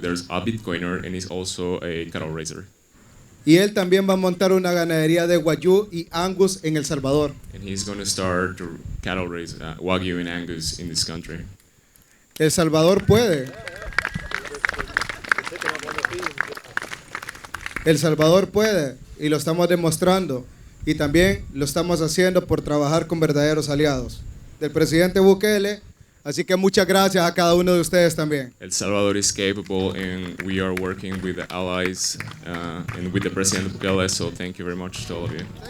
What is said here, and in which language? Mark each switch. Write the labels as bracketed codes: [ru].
[en] There's a Bitcoiner and he's also a cattle raiser. [es] Y él también va a montar una ganadería de guayú y angus en El Salvador. [en] And he's going to start to cattle raise Wagyu and Angus in this country. [es] El Salvador puede. El Salvador puede y lo estamos demostrando. Y también lo estamos haciendo por trabajar con verdaderos aliados. Del presidente Bukele Así que muchas gracias a cada uno de ustedes también. [en] El Salvador is capable, and we are working with the allies and with the President Bukele. So thank you very much to all of you.